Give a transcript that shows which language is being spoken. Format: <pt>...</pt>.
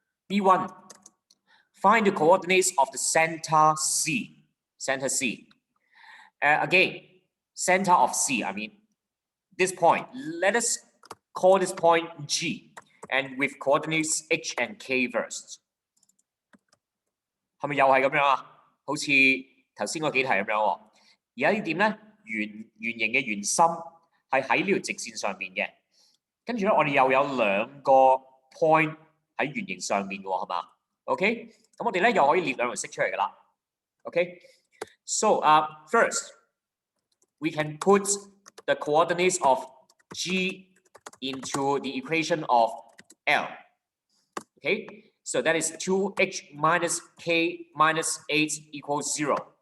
<en>B1. Find the coordinates of the center C. Center C. Again, center of C, I mean, this point. Let us call this point G. And with coordinates H and K first.</en> <yue>係咪又係咁樣啊？好似頭先嗰幾題咁樣喎。而家呢點咧，圓形嘅圓心係喺呢條直線上面嘅。跟住咧，我哋又有兩個 point 喺圓形上面嘅喎，係嘛 ？OK， 咁我哋咧又可以列兩條式出嚟㗎啦。</yue> <en>OK，so first we can put the coordinates of G into the equation of L. Okay. So that is 2h minus k minus 8 equals 0.</en>